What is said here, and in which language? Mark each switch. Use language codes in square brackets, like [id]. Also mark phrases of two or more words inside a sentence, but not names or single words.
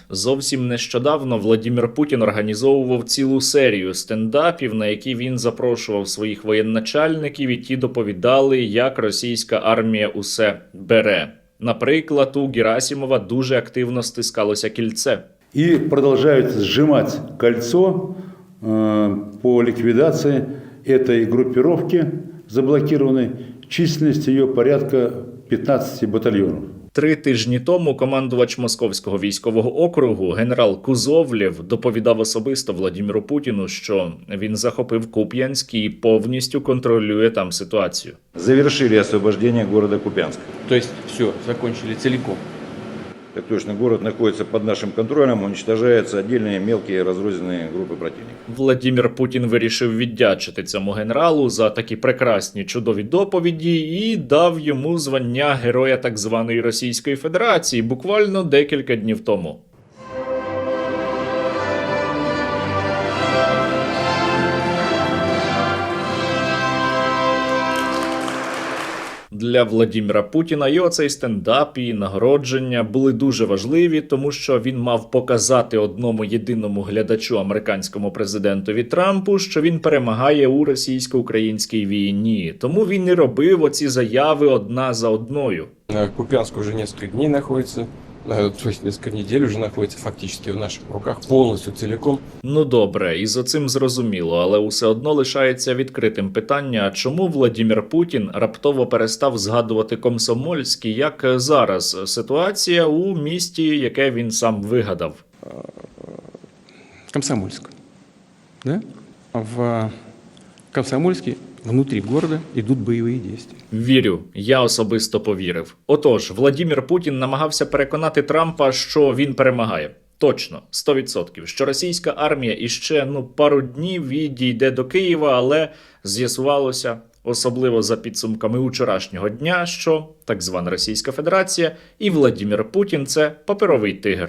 [uk] Зовсім нещодавно Владимир Путін організовував цілу серію стендапів, на які він запрошував своїх воєначальників, і ті доповідали, як російська армія усе бере. Наприклад, у Герасимова дуже активно стискалося кільце. [ru] И продолжают сжимать кольцо по ликвидации этой группировки заблокированной. Численность ее порядка 15 батальонов. [uk] 3 тижні тому командувач Московського військового округу генерал Кузовлєв доповідав особисто Владимиру Путіну, що він захопив Куп'янськ і повністю контролює там ситуацію. [ru] Завершили освобождение города Купянска. То есть все, закончили целиком. Так точно, город находится под нашим контролем, уничтожаются отдельные мелкие разрозненные группы противника. [uk] Владимир Путін вирішив віддячити цьому генералу за такі прекрасні, чудові доповіді і дав йому звання Героя так званої Російської Федерації буквально декілька днів тому. Для Владимира Путіна і оцей стендап, і нагородження були дуже важливі, тому що він мав показати одному єдиному глядачу, американському президентові Трампу, що він перемагає у російсько-українській війні. Тому він і робив оці заяви одна за одною. [ru] Купянск уже несколько дней находится То есть несколько недель уже находится фактически в наших руках полностью, целиком. [uk] Ну добре, і з оцим зрозуміло, але усе одно лишається відкритим питання, чому Владімір Путін раптово перестав згадувати Комсомольський, як зараз ситуація у місті, яке він сам вигадав. [ru] Комсомольск. Да? В Комсомольске внутри города идут боевые действия. [uk] Вірю, я особисто повірив. Отож, Владімір Путін намагався переконати Трампа, що він перемагає. Точно, 100%, що російська армія іще пару днів відійде до Києва, але з'ясувалося, особливо за підсумками вчорашнього дня, що так звана Російська Федерація і Владімір Путін – це паперовий тигр.